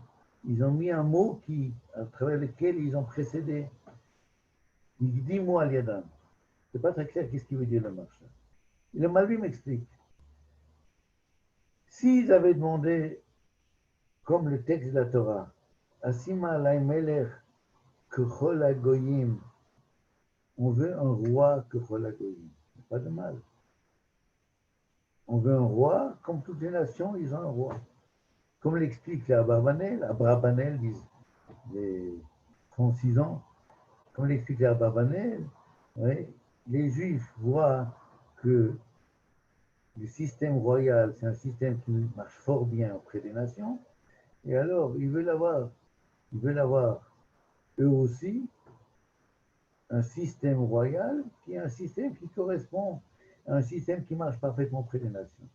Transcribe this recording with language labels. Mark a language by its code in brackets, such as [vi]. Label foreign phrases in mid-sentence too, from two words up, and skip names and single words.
[fr] Ils ont mis un mot à travers lequel ils ont précédé. [he] להקדימו על ידם. [fr] C'est pas très clair qu'est-ce qu'il veut dire le Marsha. Et le Malbim m'explique. S'ils avaient demandé, comme le texte de la Torah, [he] אשימה עלי מלך ככל הגוים, [fr] on veut un roi [he] ככל הגוים, [fr] pas de mal. On veut un roi, comme toutes les nations, ils ont un roi. Comme l'explique les Abrabanel, disent les 36 ans, comme l'explique les Abrabanel, oui, les Juifs voient que le système royal, c'est un système qui marche fort bien auprès des nations, et alors ils veulent avoir eux aussi un système royal qui est un système qui correspond à un système qui marche parfaitement auprès des nations.